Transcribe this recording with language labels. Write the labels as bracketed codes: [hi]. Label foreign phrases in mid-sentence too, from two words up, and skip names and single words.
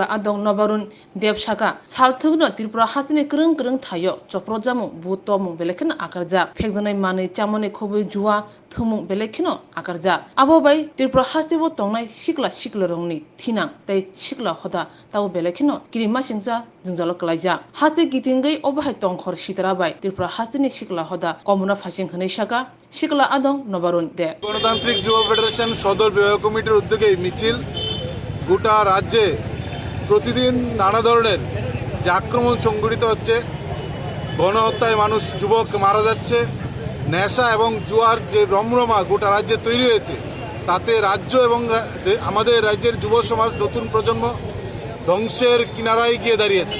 [trp] आदं नबारुन देब साका सालथुगनो त्रिपुरा हासिनि करं थायो चप्र जामु बुतमु बेलेखन आकारजा फेजनै मानै चामनै खबै जुवा थुमु बेलेखिनो आकारजा आबोबाय त्रिपुरा हास्तेबो तंनाय सिकला रंनि थिना तै सिकला हदा ताव बेलेखिनो किरिमा सिंसा जोंजाल कलाइजा हासे गितिंगै अबाहाय तंखर सितराबाय त्रिपुरा हास्तेनि सिकला हदा कमुना फासिं हनै साका सिकला आदं नबारुन दे [bn] গণতান্ত্রিক যুব ফেডারেশন সদর বিভাগ কমিটির উদ্যোগে মিছিল গোটা রাজ্যে প্রতিদিন নানা ধরনের যে আক্রমণ সংঘটিত হচ্ছে, গণহত্যায় মানুষ যুবক মারা যাচ্ছে, নেশা এবং জুয়ার যে রমরমা গোটা রাজ্যে তৈরি হয়েছে, তাতে রাজ্য এবং আমাদের রাজ্যের যুব সমাজ নতুন প্রজন্ম ধ্বংসের কিনারায় গিয়ে দাঁড়িয়েছে।